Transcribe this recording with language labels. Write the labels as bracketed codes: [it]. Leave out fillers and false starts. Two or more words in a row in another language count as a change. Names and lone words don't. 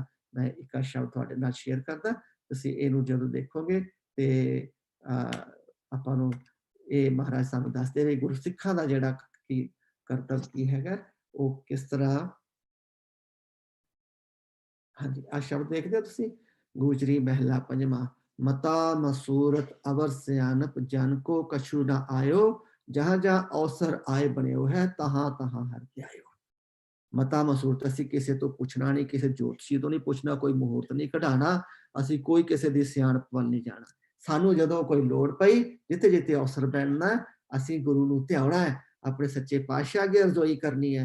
[pa] ਮੈਂ ਇੱਕ ਸ਼ਬਦ ਤੁਹਾਡੇ ਨਾਲ ਸ਼ੇਅਰ ਕਰਦਾ, ਤੁਸੀਂ ਇਹਨੂੰ ਜਦੋਂ ਦੇਖੋਗੇ ਤੇ ਆਪਾਂ ਨੂੰ ਇਹ ਮਹਾਰਾਜ ਸਾਨੂੰ ਦੱਸਦੇ ਨੇ ਗੁਰਸਿੱਖਾਂ ਦਾ ਜਿਹੜਾ ਕੀ ਕਰਤੱਵ ਕੀ ਹੈਗਾ, ਉਹ ਕਿਸ ਤਰ੍ਹਾਂ। ਹਾਂਜੀ, ਆ ਸ਼ਬਦ ਦੇਖਦੇ ਹੋ ਤੁਸੀਂ, ਗੂਜਰੀ ਮਹਿਲਾ ਪੰਜਵਾਂ, ਮਤਾ ਮਸੂਰਤ ਅਵਰ ਸਿਆਨਪ ਜਨ ਕੋ ਕਛੁ ਨ ਆਯੋ, ਜਹਾਂ ਜਹਾਂ ਅਵਸਰ ਆਏ ਬਨੇ ਹੈ ਤਹਾਂ ਤਹਾਂ ਹਰ ਤ੍ਯਾਯੋ। ਮਤਾ ਮਸੂਰਤ, ਅਸੀਂ ਕਿਸੇ ਤੋਂ ਪੁੱਛਣਾ ਨਹੀਂ, ਕਿਸੇ ਜੋਤਸ਼ੀ ਤੋਂ ਨਹੀਂ ਪੁੱਛਣਾ, ਕੋਈ ਮੁਹੂਰਤ ਨਹੀਂ ਕਢਾਣਾ, ਅਸੀਂ ਕੋਈ ਕਿਸੇ ਦੀ ਸਿਆਣਪ ਵੱਲ ਨਹੀਂ ਜਾਣਾ। ਸਾਨੂੰ ਜਦੋਂ ਕੋਈ ਲੋੜ ਪਈ, ਜਿੱਥੇ ਜਿੱਥੇ ਅਵਸਰ ਪੈਣਾ, ਅਸੀਂ ਗੁਰੂ ਨੂੰ ਧਿਆਉਣਾ ਹੈ, ਆਪਣੇ ਸੱਚੇ ਪਾਤਸ਼ਾਹ ਅੱਗੇ ਅਰਜ਼ੋਈ ਕਰਨੀ ਹੈ।